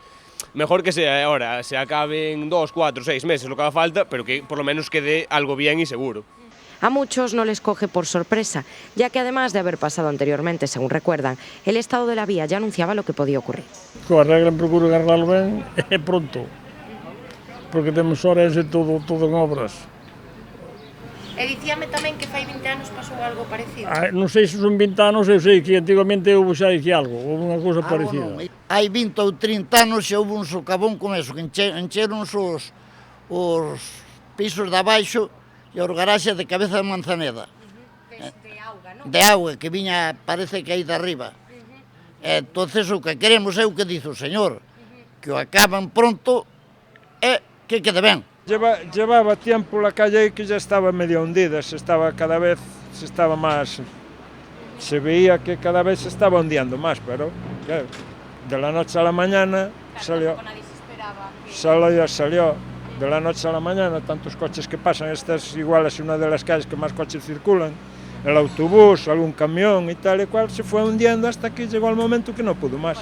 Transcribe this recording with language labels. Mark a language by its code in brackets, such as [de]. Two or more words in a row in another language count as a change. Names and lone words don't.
[es] Mejor que sea ahora, se acabe en 2, 4, 6 meses, lo que haga falta, pero que por lo menos quede algo bien y seguro. A muchos no les coge por sorpresa, ya que además de haber pasado anteriormente, según recuerdan, el estado de la vía ya anunciaba lo que podía ocurrir. [gl] Que arreglen, procuro arreglarlo ben e pronto, porque temos horas e todo en obras. E dicíame tamén que fai 20 anos pasou algo parecido. Non sei se son 20 anos, eu sei que antigamente houve xa dicía algo, houve unha cousa parecida. Hai 20 ou 30 anos xa houve un socavón con eso, que encheron os pisos de abaixo e os garaxes de Cabeza de Manzaneda. De auga, non? De auga, que viña, parece que aí de arriba. Entonces o que queremos é o que dice o señor, que o acaban pronto e que quede ben. [es] Llevaba tiempo la calle que ya estaba medio hundida, se veía que cada vez se estaba hundiendo más, pero claro, de la noche a la mañana salió, de la noche a la mañana, tantos coches que pasan, esta es igual, es una de las calles que más coches circulan, el autobús, algún camión y tal y cual, se fue hundiendo hasta que llegó el momento que no pudo más.